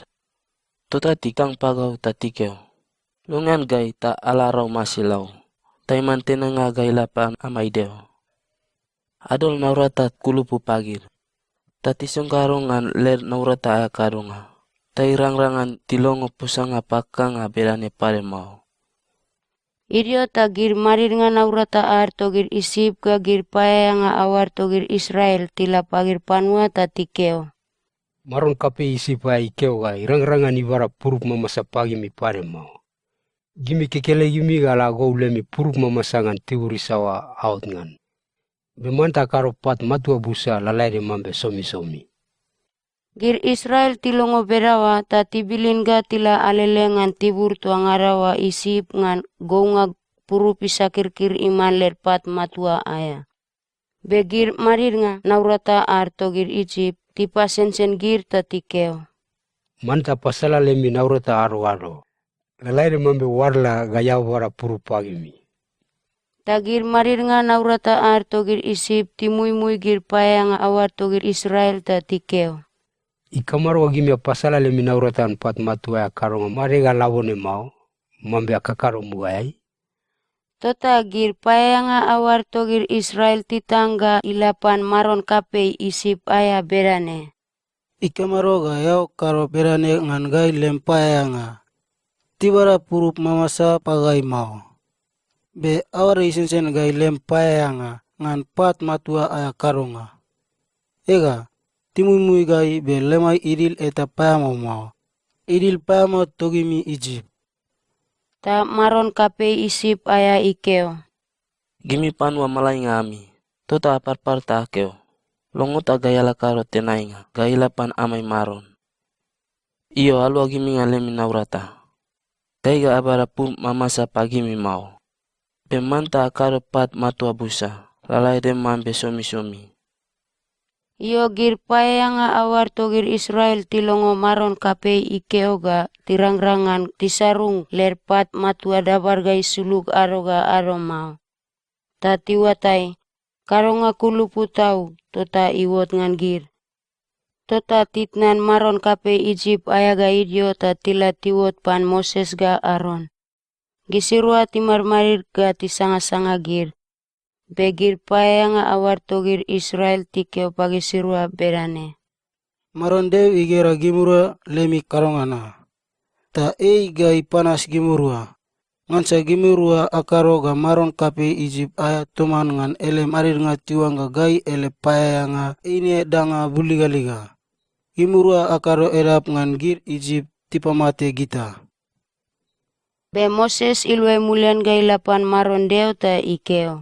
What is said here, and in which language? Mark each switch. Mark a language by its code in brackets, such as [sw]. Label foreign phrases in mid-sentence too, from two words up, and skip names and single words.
[mna] Tota tikang pagau tatikeo. Lungan gai ta alarau masilau. Taiman tenanga gai lapan amaideo. Adol naurata kulupu pagir. Tatisong karongan ler naurata ayakarunga. Tairang-rangan tilongo pusanga pakanga berane pare mau. Idio ta gir marir nga naurata ar togir isip ga gir paya nga awar togir Israel tila pagir panua ta tikeo. Maron kape isip ay ikeo ga irang-rangan ibara puruk mamasa pagi mi pare mau. Gimi kekele gimi ga lago ulemi puruk mamasangan tibur isawa out ngan. Bemanta karo pat matua busa lalai mambe somi-somi. Gir Israel tilongo berawa ta tibilin ga tila alele ngan tibur tuangarawa isip ngan gounga puru pisakir-kir iman lerpat matua aya. Begir marir nga naurata ar togir Egypt tipa sen-sen gir ta tikeo. Manta pasala lemi naurata aro-aro. Lalai mambe warla gaya wara puru pagimi. Tagir marir nga naurata ar togir isip timui-mui gir paya nga awar togir Israel ta tikeo. Ikamaro gimi pasala lemi nauratan pat matua karong marega labone mau mambe akakaro muai. Tota gir paya nga awar togir Israel titangga ilapan maron kape isip aya berane. Ikamaro ga yau karo berane ngan gai lempaya nga. Tibara purup mamasa pagai mau. Be awar isensen gai lempaya nga ngan pat matua aya karonga. Ega. Timui gai be lemai idil eta payamo mau. Idil payamo togimi Egypt. Ta maron kape isip aya ikeo. Gimi panua malainga ami. Tota apar-par ta akeo. Longot agayala karo tenainga. Gailapan amai maron. Iyo alua gimi ngalemi naurata. Gaiga abara pur mamasa pagimi mau. Bemanta akaro pat matua busa. Lalai dem mambe somi-somi. Iyo gir paya nga awar togir Israel tilongo maron kape ikeo ga tirang-rangan tisarung lerpat matua dabar gai suluk aroga aro mau. Ta tiwatai karonga kulupu tau tota iwot ngan gir. Tota titnan maron kape Egypt ayaga idio ta tila tiwot pan Moses ga Aron. Gisirua timar-marir ga tisanga-sanga gir. Begir paya nga awar togir Israel tikeo pagi sirua berane. Maron dew igera gimurua lemi karongana. Ta ga ipanas gimurua. Ngansa gimurua akaro ga maron kape Egypt aya tuman ngan ele marir nga tiwang ga gai ele paya nga ini danga buliga-liga. Gimurua akaro erap ngan gir Egypt tipamate gita. Be Moses ilwe mulian gai lapan maron deo ta ikeo.